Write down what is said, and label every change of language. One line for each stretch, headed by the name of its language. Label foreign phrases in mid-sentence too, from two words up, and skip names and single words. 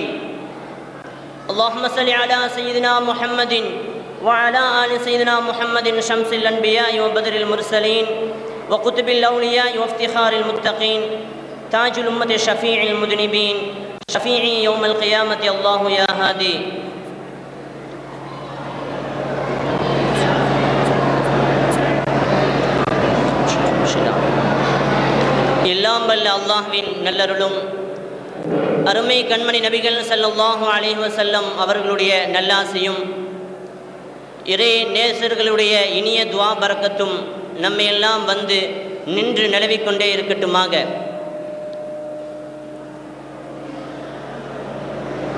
Arabic: اللهم صل على سيدنا محمد وعلى آل سيدنا محمد شمس الأنبياء وبدر المرسلين وقطب الأولياء وافتخار المتقين تاج الأمة شفيع المذنبين شفيعي يوم القيامة الله يا هادي.
Tamil: எல்லாம் வல்ல அல்லாஹ்வின் நல்லருளும் அருமை கண்மணி நபிகள்
Arabic: صلى الله عليه وسلم
Tamil: அவர்களுடைய நல்லாசியும் இறை நேசர்களுடைய இனிய துஆ பரக்கத்தும் நம்மை எல்லாம் வந்து நின்று நிலவிக்கொண்டே இருக்கட்டுமாக.